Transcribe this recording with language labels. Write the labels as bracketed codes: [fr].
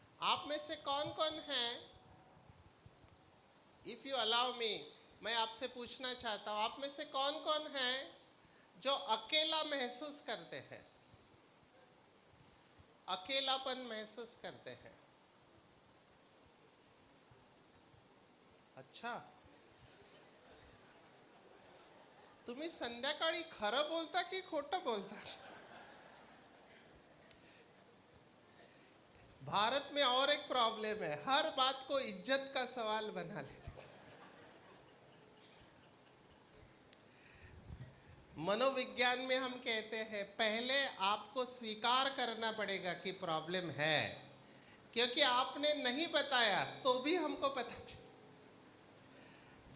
[hi] आप में से कौन कौन है, [en] if you allow me, [hi] मैं आपसे पूछना चाहता हूँ, आप में से कौन कौन है जो अकेला महसूस करते हैं, अकेलापन महसूस करते हैं? [mr] अच्छा, तुम्ही संध्याकाळी खरं बोलता की खोटं बोलता? [hi] भारत में और एक प्रॉब्लम है, हर बात को इज्जत का सवाल बना लेते। मनोविज्ञान में हम कहते हैं पहले आपको स्वीकार करना पड़ेगा कि प्रॉब्लम है, क्योंकि आपने नहीं बताया तो भी हमको पता चला।